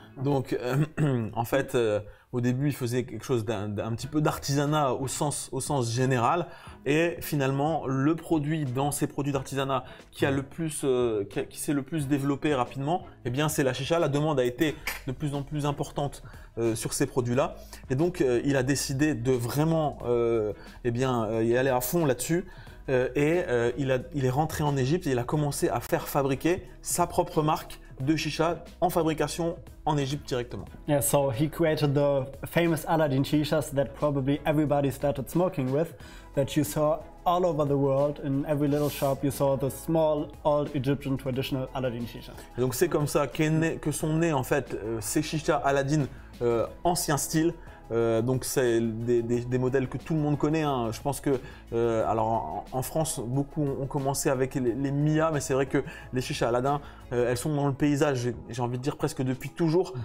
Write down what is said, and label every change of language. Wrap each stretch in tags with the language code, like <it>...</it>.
<fr>Donc, en fait, au début, il faisait quelque chose d'un petit peu d'artisanat au sens général. Et finalement, le produit dans ces produits d'artisanat qui s'est le plus développé rapidement, eh bien, c'est la chicha. La demande a été de plus en plus importante sur ces produits-là. Et donc, il a décidé de vraiment y aller à fond là-dessus. Il est rentré en Égypte et il a commencé à faire fabriquer sa propre marque de chicha en fabrication en Égypte directement.</fr> <en>Yeah, so he created the famous Aladdin shishas that probably everybody started smoking with, that you saw all over the world. In every little shop you saw the small old Egyptian traditional Aladdin shishas.</en> <fr>Et donc c'est comme ça que sont nés en fait ces chichas Aladdin ancien style. Donc c'est des modèles que tout le monde connaît, hein. Je pense que alors en France beaucoup ont commencé avec les Mia, mais c'est vrai que les chichas Aladin elles sont dans le paysage, j'ai envie de dire presque depuis toujours.</fr>